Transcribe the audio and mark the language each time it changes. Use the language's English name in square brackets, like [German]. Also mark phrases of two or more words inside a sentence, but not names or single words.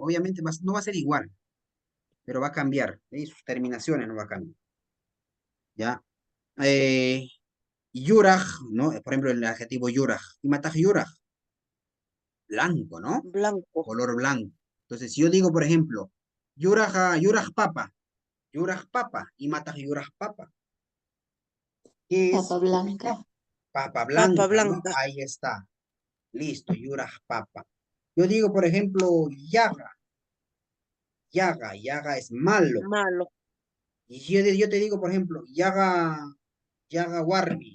[Spanish] Obviamente no va a ser igual, pero va a cambiar. Y sus terminaciones no va a cambiar. ¿Ya? Yuraj, ¿no? Por ejemplo, el adjetivo yuraj. [Quechua] Y mataj yuraj, blanco, ¿no? [Spanish] Blanco. Color blanco. Entonces, si yo digo, por ejemplo, [Quechua] yuraj papa, y mataj yuraj papa. [Spanish] ¿Qué es? Papa blanca. Papa blanca, Papa ¿no? blanca. Ahí está. Listo, [Quechua] yuraj papa. [Spanish] Yo digo, por ejemplo, yaga. Yaga es malo. Malo. Y si yo te digo, por ejemplo, [Quechua] yaga warmi.